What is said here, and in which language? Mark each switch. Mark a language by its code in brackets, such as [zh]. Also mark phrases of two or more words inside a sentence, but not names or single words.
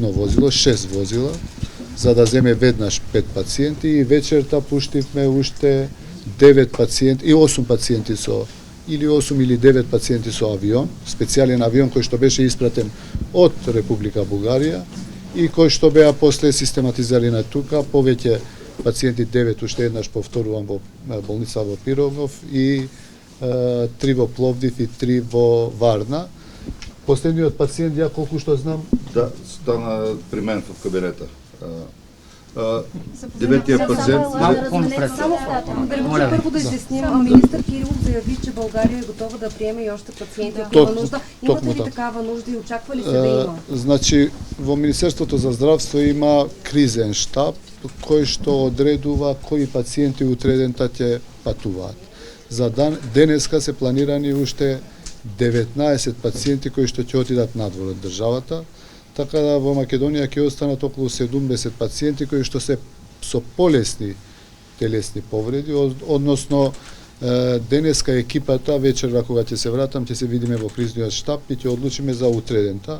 [mk] возило, 6 возила, за да земе веднаш 5 пациенти и вечерта пуштивме уште 9 пациенти и 8 пациенти со или 8 или 9 пациенти со авион, специјален авион кој што беше испратен од Република Бугарија и кој што беа после систематизирани тука, повеќе пациенти 9 уште еднаш повторувам во болница во Пирогов и 3 во Пловдив и 3 во Варна. Последниот пациент, ја колку што знам, да, стана при мен во кабинета. 9-тият пациент... [bg] Първо да изясним, министър Кирилов заяви, че България е готова да приеме и още пациенти, ако има нужда. Имате ли такава нужда и очаква ли се да има? [mk] Значи, во Министерството за здравство има кризен штаб, кој што одредува кои пациенти утредента ќе патуваат. За денеска се планирани уште 19 пациенти кои што ќе отидат надвор од државата, така да во Македонија ќе останат околу 70 пациенти кои што се со полесни телесни повреди, односно денеска екипата вечерва кога ќе се вратам ќе се видиме во кризниот штаб и ќе одлучиме за утредента.